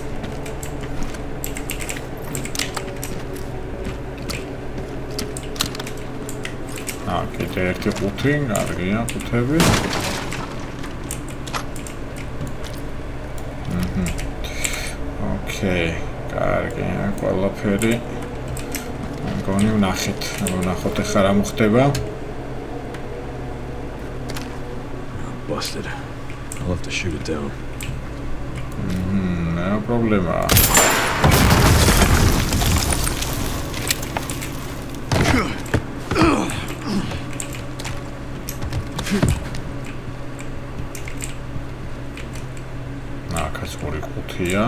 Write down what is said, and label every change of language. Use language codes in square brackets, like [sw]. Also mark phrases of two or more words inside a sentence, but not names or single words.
[ka] კიდე ერთი 5, კარგია 5-ები. ოკეი, კარგია, ყველაფერი. მგონი ვნახეთ, ვნახოთ ახლა რა მოხდება. [en] Busted. I'll have to shoot it down. [es] No problema. [ka] Აკაც 2-5-ია.